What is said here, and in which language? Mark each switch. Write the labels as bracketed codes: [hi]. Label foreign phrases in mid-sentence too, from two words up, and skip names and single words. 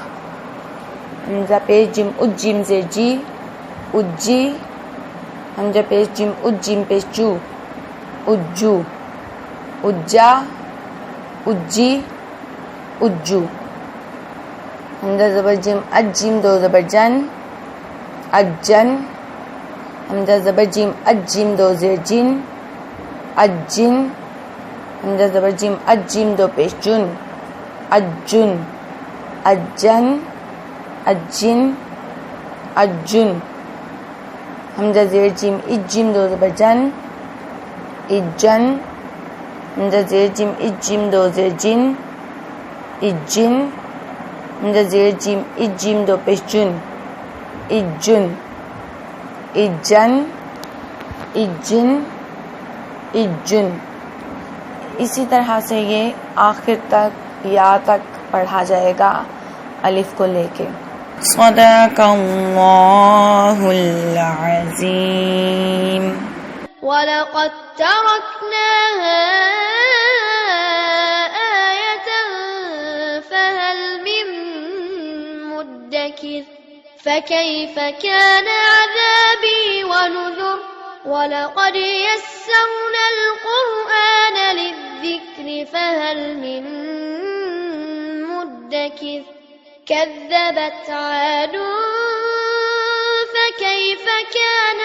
[ur] حمزہ پیش جیم اجیم زیر جی اجی حمزہ پیش جیم اجیم پیش جو اجو اجا اجی اجو حمزہ زبر جیم اجیم دو زبر جن اجن حمزہ زبر جیم اجیم دو زیر جن اجن حمزہ زبر جیم اجیم دو پیش جن اجن اجن اجن اجن حمزہ زیر جیم اجیم دو زبر جن اجن حمزہ زیر جیم اجیم دو زیر جن اجن حمزہ زیر جیم اجیم دو پیش جن اجن اجن اجن اجن اسی طرح سے یہ آخر تک یا تک پڑھا جائے گا الف کو لے کے. [ar] صدق اللہ العظیم. وَلَقَدْ تَرَكْنَاهَا آيَةً فَهَلْ مِن مُدَّكِرٍ فَكَيْفَ كَانَ عَذَابِي وَنُذُرِ. وَلَقَدْ يَسَّرْنَا الْقُرْآنَ لِلذِّكْرِ فَهَلْ مِن مُدَّكِرٍ كَذَّبَتْ عَادٌ فَكَيْفَ كَانَ